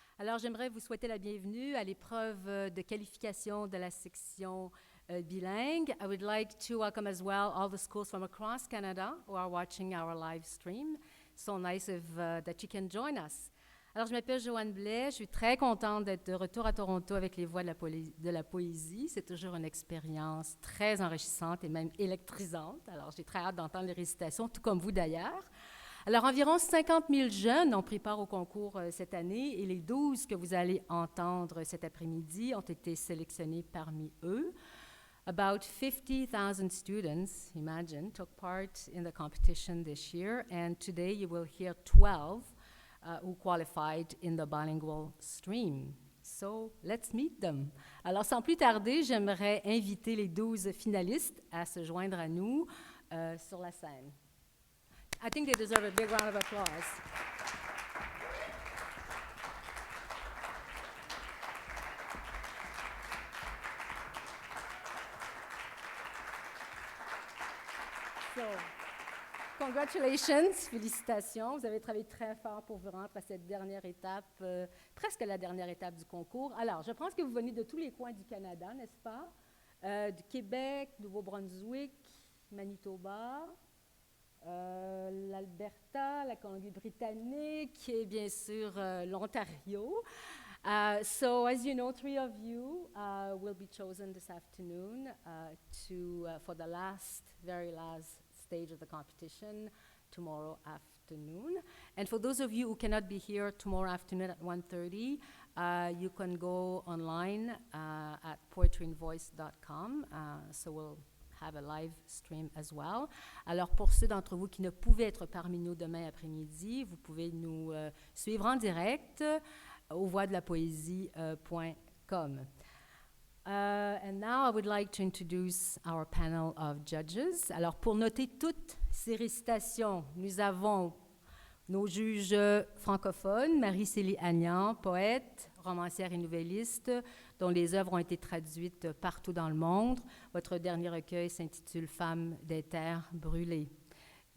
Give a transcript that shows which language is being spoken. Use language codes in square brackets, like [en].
[fr] Alors, j'aimerais vous souhaiter la bienvenue à l'épreuve de qualification de la section bilingue. [en] I would like to welcome as well all the schools from across Canada who are watching our live stream. So nice that you can join us. [fr] Alors, je m'appelle Joanne Blais. Je suis très contente d'être de retour à Toronto avec les voix de la poésie. C'est toujours une expérience très enrichissante et même électrisante. Alors, j'ai très hâte d'entendre les récitations, tout comme vous d'ailleurs. Alors, environ 50 000 jeunes ont pris part au concours cette année et les 12 que vous allez entendre cet après-midi ont été sélectionnés parmi eux. [en] About 50,000 students, imagine, took part in the competition this year, and today you will hear 12 who qualified in the bilingual stream. So, let's meet them. [fr] Alors, sans plus tarder, j'aimerais inviter les 12 finalistes à se joindre à nous sur la scène. [en] I think they deserve a big round of applause. So, congratulations, félicitations. [fr] Vous avez travaillé très fort pour vous rendre à cette dernière étape, presque la dernière étape du concours. Alors, je pense que vous venez de tous les coins du Canada, n'est-ce pas? Du Québec, Nouveau-Brunswick, Manitoba, l'Alberta, la Colombie-Britannique et bien sûr l'Ontario. [en] So, as you know, 3 of you will be chosen this afternoon for the very last stage of the competition tomorrow afternoon. And for those of you who cannot be here tomorrow afternoon at 1:30, you can go online at poetryandvoice.com. So we'll have a live stream as well. [fr] Alors, pour ceux d'entre vous qui ne pouvaient être parmi nous demain après-midi, vous pouvez nous suivre en direct au voixdelapoésie.com. [en] And now I would like to introduce our panel of judges. [fr] Alors, pour noter toutes ces récitations, nous avons nos juges francophones, Marie-Célie Agnan, poète, romancière et nouvelliste, dont les œuvres ont été traduites partout dans le monde. Votre dernier recueil s'intitule « Femmes des terres brûlées ».